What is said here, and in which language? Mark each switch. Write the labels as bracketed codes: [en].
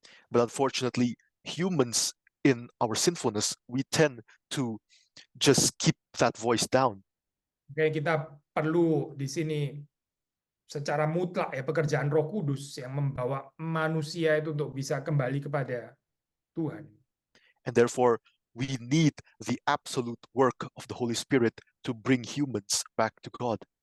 [en] But unfortunately, humans in our sinfulness, we tend to just keep that voice down. [id] Kayak kita perlu di sini secara mutlak ya pekerjaan Roh Kudus yang membawa manusia itu untuk bisa kembali kepada Tuhan. [en] And therefore, we need the absolute work of the Holy Spirit to bring humans back to God.